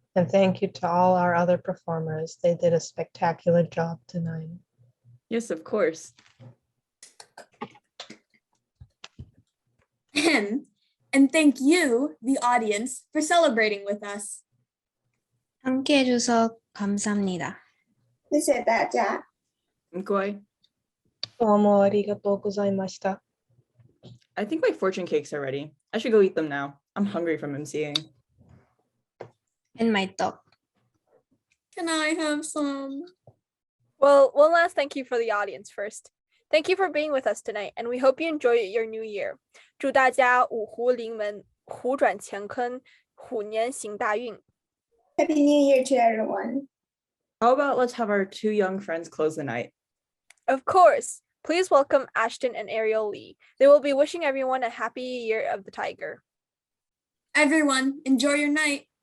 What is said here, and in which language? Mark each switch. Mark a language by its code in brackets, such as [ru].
[en] And thank you to all our other performers. They did a spectacular job tonight. Yes, of course. And thank you, the audience, for celebrating with us. [ko] 함께해줘서 감사합니다. [zh] 谢谢大家. Kawai. [ja] どうもありがとうございました. [en] I think my fortune cakes are ready. I should go eat them now. I'm hungry from emceeing. And my dog. Can I have some? Well, one last thank you for the audience first. Thank you for being with us tonight, and we hope you enjoy your new year. [zh] 祝大家五湖临门，虎转乾坤，虎年行大运。 [en] Happy New Year to everyone. How about let's have our two young friends close the night? Of course. Please welcome Ashton and Ariel Lee. They will be wishing everyone a happy year of the tiger. Everyone, enjoy your night.